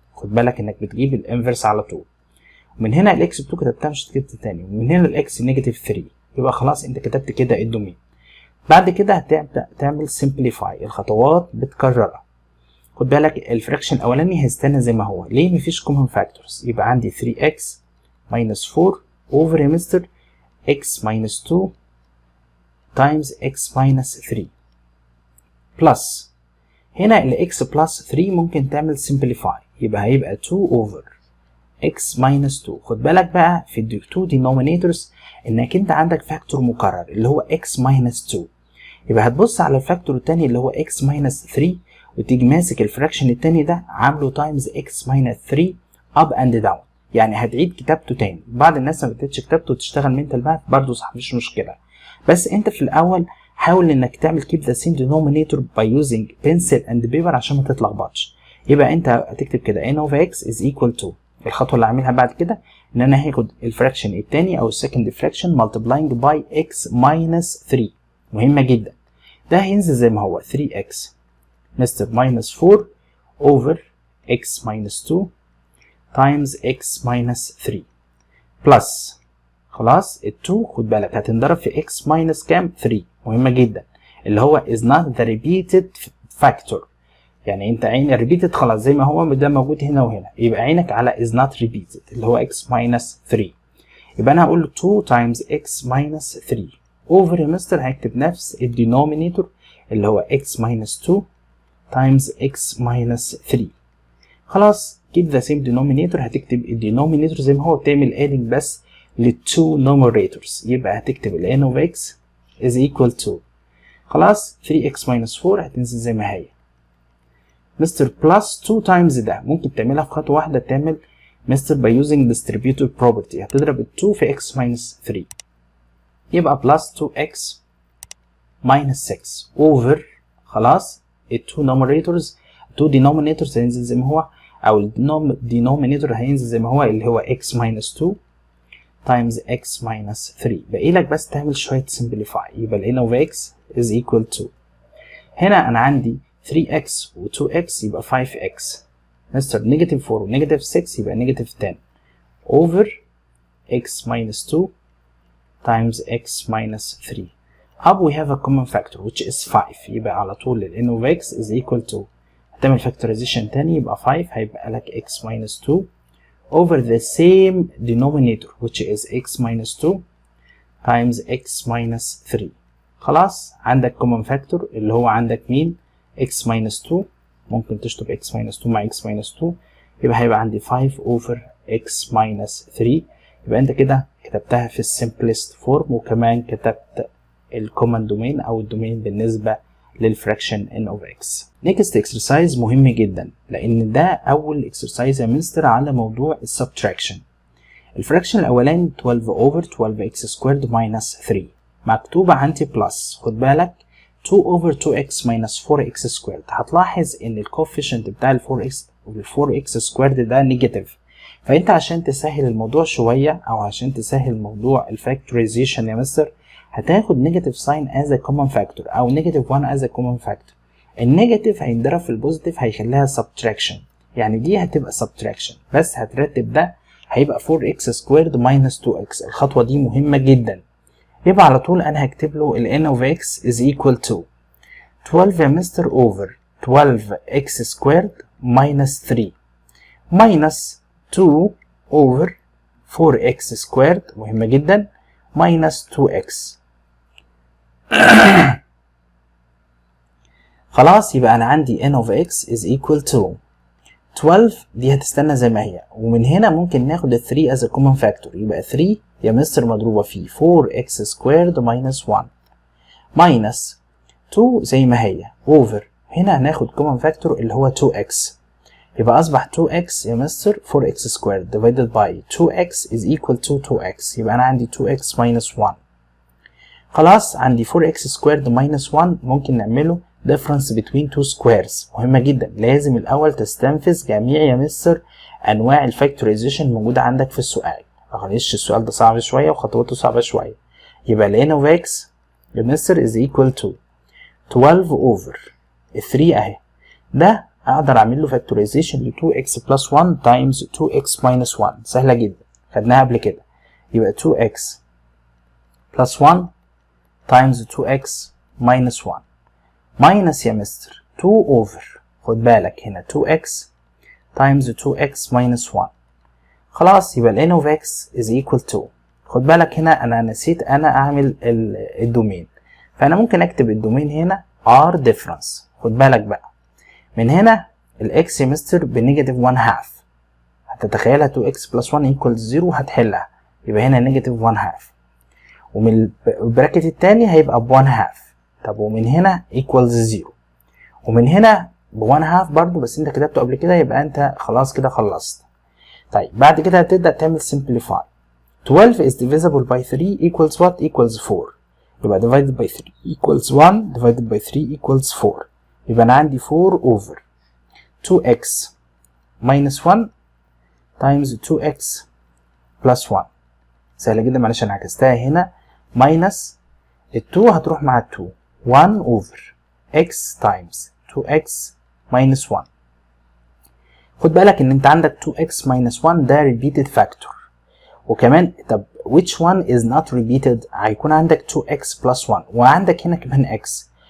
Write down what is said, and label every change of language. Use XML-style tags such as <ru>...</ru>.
<ar>خد بالك انك بتجيب الانفرس على طول. ومن هنا ال x ب 2 كتبتها مش كتبت تاني ومن هنا ال x نيجاتيف 3. يبقى خلاص انت كتبت كده الدومين. بعد كده هتبدأ تعمل simplify الخطوات بتكررها. خد بالك الفراكشن الاولاني هيستنى زي ما هو. ليه؟ مفيش common factors.</ar> <en>يبقى عندي 3x minus 4 over يا mister x minus 2 times x minus 3 plus هنا ال x plus 3</en> <ar>ممكن تعمل</ar> <en>simplify يبقى هيبقى 2 over x minus 2.</en> <ar>خد بالك بقى في ال 2 denominators انك انت عندك فاكتور مكرر اللي هو x minus 2. يبقى هتبص على الفاكتور التاني اللي هو x minus 3 وتيجي ماسك الفراكشن التاني ده عامله times x minus 3</ar> <en>up and down.</en> <ar>يعني هتعيد كتابته تاني. بعض الناس ما بتعيدش كتابته وتشتغل</ar> <en>mental math</en> <ar>برضه صح مفيش مشكلة. بس انت في الاول حاول انك تعمل</ar> <en>keep the same denominator by using pencil and paper</en> <ar>عشان ما تتلخبطش. يبقى انت هتكتب كده</ar> <en>n of x is equal to</en> <ar>الخطوة اللي هعملها بعد كده ان انا هاخد الفراكشن التاني او السكند فراكشن</ar> <en>multiplying by x minus 3.</en> <ar>مهمة جدا.</ar> <en>ده هينزل زي ما هو 3x mister minus 4 over x minus 2 times x minus 3 plus خلاص ال 2 خد بالك هتنضرب في x minus كام 3.</en> <ar>مهمة جدا اللي هو</ar> <en>is not the repeated factor.</en> <ar>يعني انت عين repeated خلاص زي ما هو ده موجود هنا وهنا. يبقى عينك على</ar> <en>is not repeated</en> <ar>اللي هو x minus 3.</ar> <en>يبقى انا هقول له 2 times x minus 3 over يا مستر هكتب نفس الدينومينيتور اللي هو x minus 2 times x minus 3.</en> <ar>خلاص</ar> <en>keep the same denominator</en> <ar>هتكتب الدينومينيتور زي ما هو بتعمل adding بس للتو numerators. يبقى هتكتب ال</ar> <en>n of x is equal to</en> <ar>خلاص 3x minus 4 هتنزل زي ما هي مستر plus 2 times ده ممكن تعملها في خطوة واحدة.</ar> <en>تعمل mister by using distributive property هتضرب ال 2 في x minus 3 يبقى plus 2x minus 6 over خلاص ال 2 denominators</en> <ar>هينزل زي ما هو</ar> <en>او ال denominator هينزل زي ما هو اللي هو x minus 2 times x minus 3. باقي لك بس تعمل شوية simplify. يبقى ال n of x is equal to هنا انا عندي 3x و 2x يبقى 5x مستر نيجاتيف 4 ونيجاتيف 6 يبقى negative 10 over x minus 2 times x minus 3. up we have a common factor which is 5.</en> <ar>يبقى على طول ال</ar> <en>n of x is equal to هتعمل factorization تاني يبقى 5 هيبقى لك x minus 2 over the same denominator which is x minus 2 times x minus 3.</en> <ar>خلاص عندك common factor اللي هو عندك مين x minus 2 ممكن تشطب x minus 2 مع x minus 2 يبقى هيبقى عندي 5 over x minus 3. يبقى انت كده كتبتها في</ar> <en>simplest form</en> <ar>وكمان كتبت الكومن دومين او الدومين بالنسبة للفراكشن n of x. next exercise مهم جدا لان ده اول exercise يا مستر على موضوع السبتراكشن. الفراكشن الاولاني 12 over 12x squared minus 3 مكتوبة عندي بلس.</ar> <en>خد بالك 2 over 2x minus 4x squared.</en> <ar>هتلاحظ ان الكوفيشنت بتاع ال 4x وال 4x squared ده نيجاتيف. فانت عشان تسهل الموضوع شوية او عشان تسهل موضوع الفاكتورايزيشن يا مستر هتاخد نيجاتيف ساين</ar> <en>as a common factor</en> <ar>او نيجاتيف 1 as a common factor. النيجاتيف هينضرب في البوزيتيف هيخليها subtraction. يعني دي هتبقى subtraction بس هترتب ده هيبقى 4x squared minus 2x. الخطوة دي مهمة جدا. يبقى على طول انا هكتب له</ar> <en>ال n of x is equal to 12 يا mister over 12x squared minus 3 minus 2 over 4x squared مهمة جدا minus 2x. خلاص يبقى انا عندي n of x is equal to</en> <ar>12 دي هتستنى زي ما هي، ومن هنا ممكن ناخد ال 3 as a common factor. يبقى 3 يا مستر مضروبة في 4x squared minus 1 minus 2 زي ما هي over هنا هناخد common factor اللي هو 2x.</ar> <en>يبقى أصبح 2x يا mister 4x squared divided by 2x is equal to 2x.</en> <ar>يبقى أنا عندي 2x minus 1. خلاص عندي 4x squared minus 1 ممكن نعمله difference between two squares. مهمة جدا، لازم الأول تستنفذ جميع يا مستر أنواع الفاكتورايزيشن موجودة عندك في السؤال. معلش السؤال ده صعب شوية وخطواته صعبة شوية.</ar> <en>يبقى ال n of x يا mister is equal to 12 over 3 أهي. ده أقدر أعمل له فاكتورايزيشن ل 2x plus 1 times 2x minus 1.</en> <ar>سهلة جدا، خدناها قبل كده.</ar> <en>يبقى 2x plus 1 times 2x minus 1 minus يا mister 2 over خد بالك هنا 2x times 2x minus 1.</en> <ar>خلاص يبقى ال</ar> <en>n of x is equal to،</en> <ar>خد بالك هنا أنا نسيت أنا أعمل الدومين، فأنا ممكن أكتب الدومين هنا r difference. خد بالك بقى من هنا ال x يا مستر بنيجاتيف 1 half، هتتخيلها 2x plus 1 equals 0 هتحلها، يبقى هنا نيجاتيف 1 half، ومن البراكت التاني هيبقى ب 1 half. طب ومن هنا equals 0، ومن هنا ب 1 half برضو، بس انت كتبته قبل كده يبقى انت خلاص كده خلصت. طيب بعد كده هتبدأ تعمل simplify.</ar> <en>12 is divisible by 3 equals what? equals 4.</en> <ar>يبقى divided by</ar> <en>3 equals 1 divided by 3 equals 4. يبقى انا عندي 4 over 2x minus 1 times 2x plus 1.</en> <ar>سهلة جدا، معلش انا عكستها هنا minus ال 2 هتروح مع ال 2 1 over x times 2x minus 1. خد بالك ان انت عندك 2x minus 1 ده</ar> <en>repeated factor،</en> <ar>وكمان طب</ar> <en>which one is not repeated؟</en> <ar>هيكون عندك 2x plus 1 وعندك هنا كمان x.</ar>